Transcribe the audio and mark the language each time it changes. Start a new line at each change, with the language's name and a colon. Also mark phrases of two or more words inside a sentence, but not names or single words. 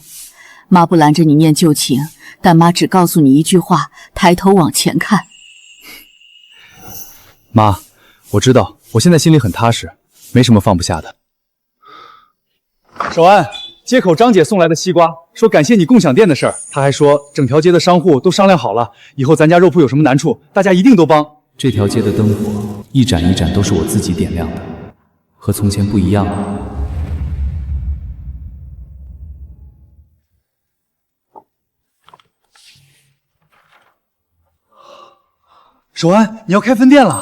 Chinese: 媽不攔着你念舊情，但媽只告訴你一句話：抬頭往前看。媽，我知道，我現在心裡很踏實，沒什麼放不下的。守安，街口張姐送來的西瓜，說感謝你共享店的事兒，她還說整條街的商戶都商量好了，以後咱家肉鋪有什麼難處，大家一定都幫。這條街的燈火一盞一盞都是我自己點亮的，和從前不一樣了。守安，你要開分店了？